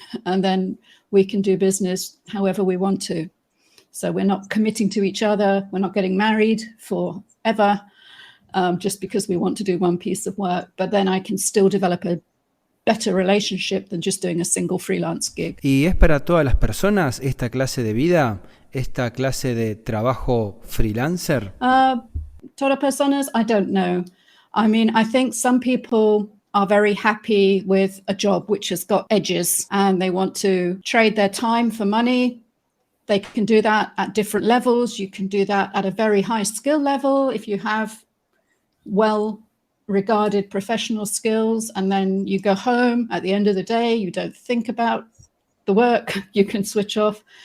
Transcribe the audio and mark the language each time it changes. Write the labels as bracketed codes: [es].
[en] And then we can do business however we want to. So we're not committing to each other. We're not getting married forever just because we want to do one piece of work. But then I can still develop a better relationship than just doing a single freelance gig. [es] ¿Y es para todas las personas esta clase de vida? ¿Esta clase de trabajo freelancer? Todas personas, [en] I don't know. I mean, I think some people are very happy with a job which has got edges and they want to trade their time for money. They can do that at different levels. You can do that at a very high skill level if you have well-regarded professional skills, and then you go home at the end of the day, you don't think about the work, you can switch off.